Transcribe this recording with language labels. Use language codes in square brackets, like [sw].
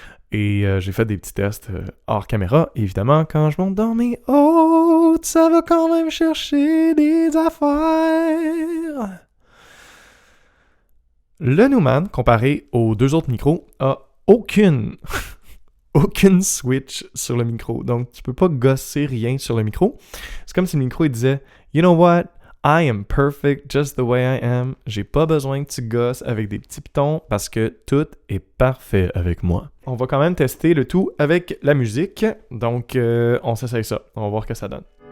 [fr] Et j'ai fait des petits tests hors caméra. Évidemment, quand je monte dans mes hautes, ça va quand même chercher des affaires. Le Neumann, comparé aux deux autres micros, a aucune switch sur le micro. Donc, tu peux pas gosser rien sur le micro. C'est comme si le micro il disait « [en] You know what? I am perfect just the way I am. [fr] J'ai pas besoin que tu gosses avec des petits pitons parce que tout est parfait avec moi. » On va quand même tester le tout avec la musique. Donc, on s'essaye ça. On va voir ce que ça donne.